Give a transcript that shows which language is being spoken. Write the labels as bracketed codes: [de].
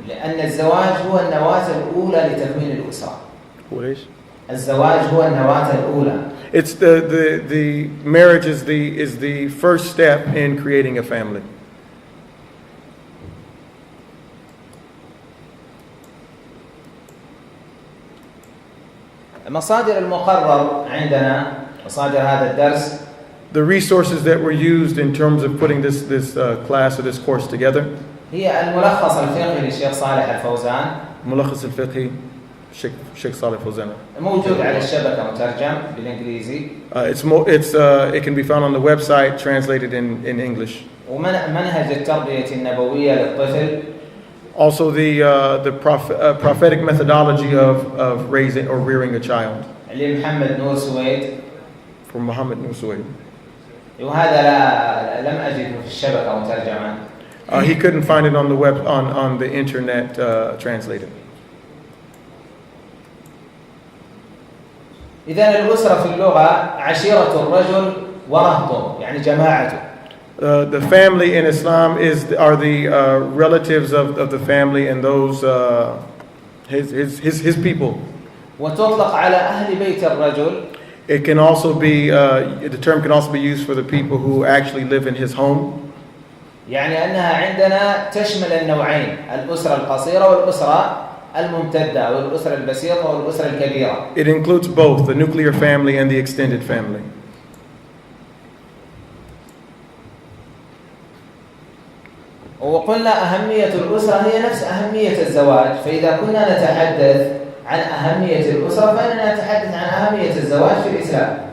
[ar] لأن الزواج هو النواة الأولى لتكوين الأسرة. [en] What is? [ar] الزواج هو النواة الأولى. [en] It's the marriage is the first step in creating a family. [ar] مصادر المقرر عندنا مصادر هذا الدرس. [en] The resources that were used in terms of putting this class or this course together. [ar] هي الملخص الفقهي للشيخ صالح الفوزان. ملخص الفقهي [en] Sheikh Saleh Fawzan. [ar] موجود على الشبكة مترجم بالإنجليزي. [en] It can be found on the website, translated in English. [ar] ومنهج التربية النبوية للطفل. [en] Also the prophetic methodology of raising or rearing a child. [ar] لمحمد نور سويد. [en] From Muhammad Nur Suwaid. [ar] وهذا لم أجده في الشبكة مترجما. [en] He couldn't find it on the on the internet translated. [ar] إذن الأسرة في اللغة عشيرة الرجل ورهطه يعني جماعته. [en] The family in Islam are the relatives of the family and those his people. [ar] وتطلق على أهل بيت الرجل. [en] It can also be the term can also be used for the people who actually live in his home. [ar] يعني أنها عندنا تشمل النوعين الأسرة القصيرة والأسرة الممتدة والأسرة البسيطة والأسرة الكبيرة. [en] It includes both the nuclear family and the extended family. [ar] وقلنا أهمية الأسرة هي نفس أهمية الزواج، فإذا كنا نتحدث عن أهمية الأسرة فإننا نتحدث عن أهمية الزواج في الإسلام.